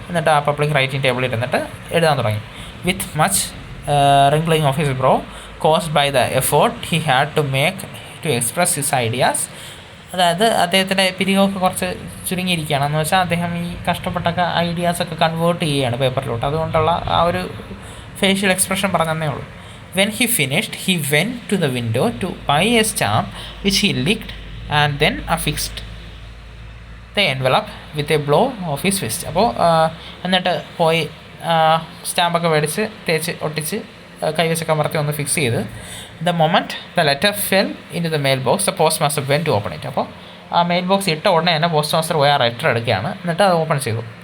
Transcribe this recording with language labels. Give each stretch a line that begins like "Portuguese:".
Malayalam: എന്നിട്ട് ആ public writing ടേബിളിൽ ഇരുന്നിട്ട് എഴുതാൻ തുടങ്ങി.
English: With much wrinkling of his brow caused by the effort he had to make to express his ideas.
Malayalam: അതായത് അദ്ദേഹത്തിൻ്റെ പിരികൊക്കെ കുറച്ച് ചുരുങ്ങിയിരിക്കുകയാണ്. എന്ന് വെച്ചാൽ അദ്ദേഹം ഈ കഷ്ടപ്പെട്ടൊക്കെ ഐഡിയാസൊക്കെ കൺവേർട്ട് ചെയ്യുകയാണ് പേപ്പറിലോട്ട്. അതുകൊണ്ടുള്ള ആ ഒരു ഫേഷ്യൽ എക്സ്പ്രഷൻ പറഞ്ഞതന്നേ ഉള്ളൂ.
English: When he finished, he went to the window to buy a stamp which he licked and then affixed the envelope with a blow of his fist.
Malayalam: അപ്പോൾ എന്നിട്ട് പോയി സ്റ്റാമ്പൊക്കെ മേടിച്ച് തേച്ച് ഒട്ടിച്ച് കൈവശൊക്കെ അമർത്തി ഒന്ന് ഫിക്സ് ചെയ്ത്
English: The moment the letter fell into the mail box the post master went to open it.
Malayalam: അപ്പോൾ ആ മെയിൽ ബോക്സ് ഇട്ട ഉടനെ തന്നെ പോസ്റ്റ് മാസ്റ്റർ പോയി ആ ലെറ്റർ എടുക്കുകയാണ്. എന്നിട്ട് അത് ഓപ്പൺ ചെയ്തു.